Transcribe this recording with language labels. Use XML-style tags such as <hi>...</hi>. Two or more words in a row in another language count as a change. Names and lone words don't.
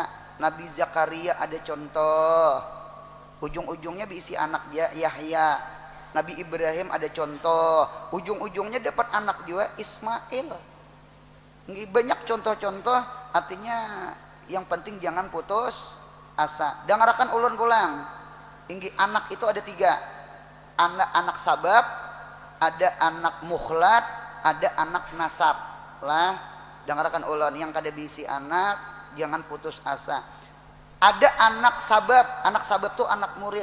<bjn>Nabi Zakaria ada contoh, ujung-ujungnya diisi anak Yahya. Nabi Ibrahim ada contoh, ujung-ujungnya dapat anak juga, Ismail. Banyak contoh-contoh.</bjn> <id>Artinya yang penting jangan putus asa.</id> <bjn>Dengarkan ulun pulang. Anak itu ada 3. Anak sabab, ada anak mukhlat, ada anak nasab. Lah, dengarkan ulun, yang kada bisi anak jangan putus asa. Ada anak sabab tuh anak murid.</bjn>